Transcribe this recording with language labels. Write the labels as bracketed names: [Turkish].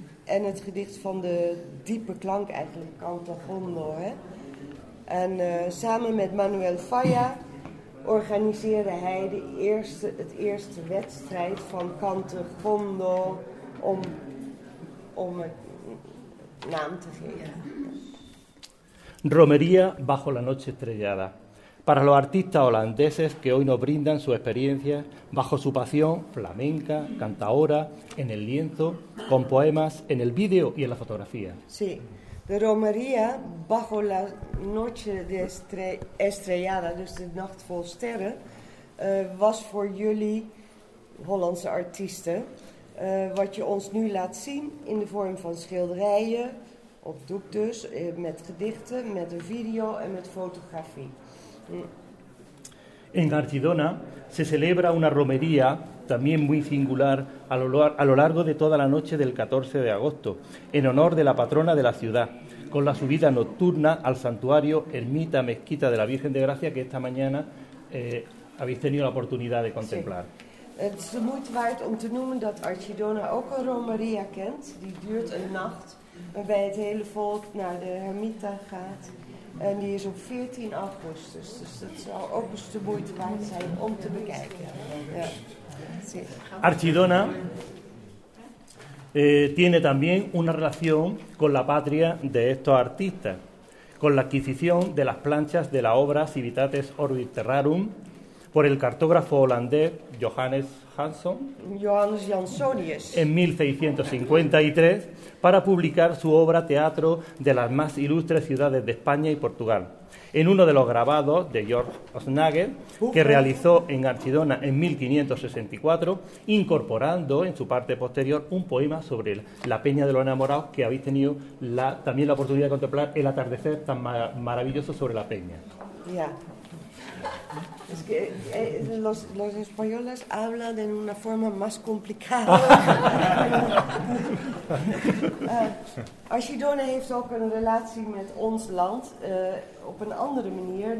[Dutch] En het gedicht van de diepe klank eigenlijk, canto hondo. En samen met Manuel Falla organiseerde hij het eerste wedstrijd van canto hondo om een naam te geven. [Spanish] Romería bajo la noche estrellada. Para los artistas holandeses que hoy nos brindan su experiencia bajo su pasión flamenca, cantaora, en el lienzo, con poemas, en el vídeo y en la fotografía. [Dutch] Sí, [Spanish] de romería bajo la noche de estrellada, [Dutch] dus de nacht vol sterren, was voor jullie, Hollandse artiesten, wat je ons nu laat zien in de vorm van schilderijen, op doek dus, met gedichten, met een video en met fotografie. [Spanish] En Archidona se celebra una romería también muy singular a lo largo de toda la noche del 14 de agosto en honor de la patrona de la ciudad, con la subida nocturna al santuario Ermita Mezquita de la Virgen de Gracia que esta mañana habéis tenido la oportunidad de contemplar. [Dutch] Het is de moeite waard om te noemen dat Archidona ook een romería kent, die duurt een nacht, waarbij het hele volk naar de ermita gaat. En die is op 14 augustus, dus dat zou ook eens de moeite waard zijn om te bekijken. Ja. [Spanish] Archidona tiene también una relación con la patria de estos artistas, con la adquisición de las planchas de la obra Civitates Orbis Terrarum por el cartógrafo holandés Johannes Hanson, Johannes Jansonius, en 1653, para publicar su obra Teatro de las más ilustres ciudades de España y Portugal. En uno de los grabados de Georg Osnager, que realizó en Archidona en 1564, incorporando en su parte posterior un poema sobre la Peña de los Enamorados, que habéis tenido también la oportunidad de contemplar el atardecer tan maravilloso sobre la Peña. Ya. Es que los españoles hablan en una forma más complicada. [Dutch] Archidona heeft ook een relatie met ons land op een andere manier.